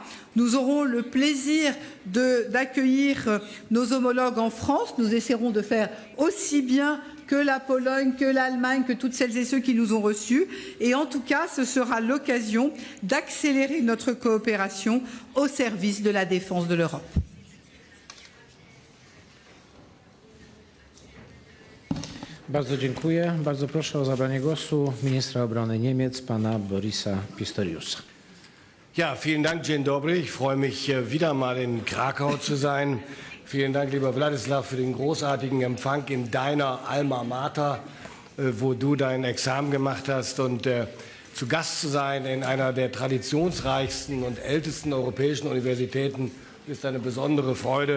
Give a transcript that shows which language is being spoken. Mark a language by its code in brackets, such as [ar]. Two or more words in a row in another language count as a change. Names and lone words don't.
[fr] Nous aurons le plaisir d'accueillir nos homologues en France. Nous essaierons de faire aussi bien que la Pologne, que l'Allemagne, que toutes celles et ceux qui nous ont reçus. Et en tout cas, ce sera l'occasion d'accélérer notre coopération au service de la défense de l'Europe. [pl] Bardzo dziękuję. Bardzo proszę o zabranie głosu ministra obrony Niemiec, pana Borisa Pistoriusa. [de] Ja, vielen Dank, [pl] Dzień dobry. [de] Ich freue mich, wieder mal in Krakau zu sein. Vielen Dank, lieber Wladyslaw, für den großartigen Empfang in deiner Alma Mater, wo du dein Examen gemacht hast. Und zu Gast zu sein in einer der traditionsreichsten und ältesten europäischen Universitäten ist eine besondere Freude.